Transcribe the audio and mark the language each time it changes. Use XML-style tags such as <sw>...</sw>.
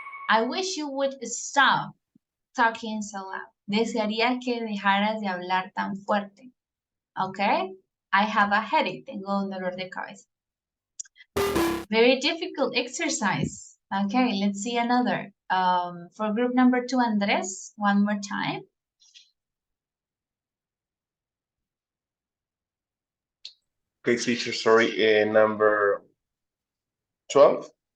<en>I wish you would stop talking so loud.</en> <es>Desearía que dejaras de hablar tan fuerte. Okay.</es> <en>I have a headache.</en> <es>Tengo un dolor de cabeza.</es> <en>Very difficult exercise. Okay, let's see another. For group number 2, Andres, one more time. Okay, teacher, sorry, number 12.</en>